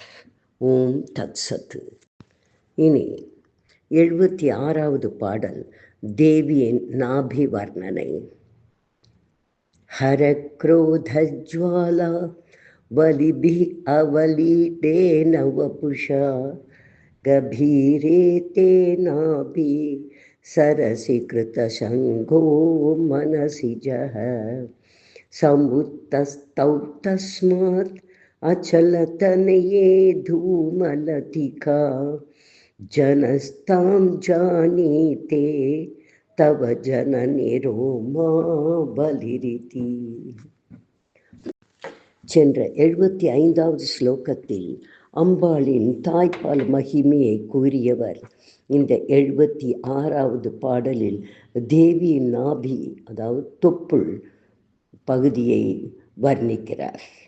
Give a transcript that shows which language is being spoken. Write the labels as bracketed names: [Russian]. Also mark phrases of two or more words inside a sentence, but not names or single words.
[Tamil] ஓம் தத் சத்து. இனி 76வது பாடல் தேவியின் நாபி வர்ணனை. [Sanskrit] हर क्रोधज्वाला वलिभि अवलीढेन वपुषा गभीरे ते नाभि सरसि कृतशङ्घो मनसि जः समुत्तस्तौ तस्मात् अचलतनये धूमलतिका जनस्तां जानीते तव जननि रोमा बलिरिति. [Tamil] சென்ற 75வது ஸ்லோகத்தில் அம்பாளின் தாய்ப்பால் மகிமையை கூறியவர் இந்த 76வது பாடலில் தேவியின் நாபி, அதாவது தொப்புள் பகுதியை வர்ணிக்கிறார்.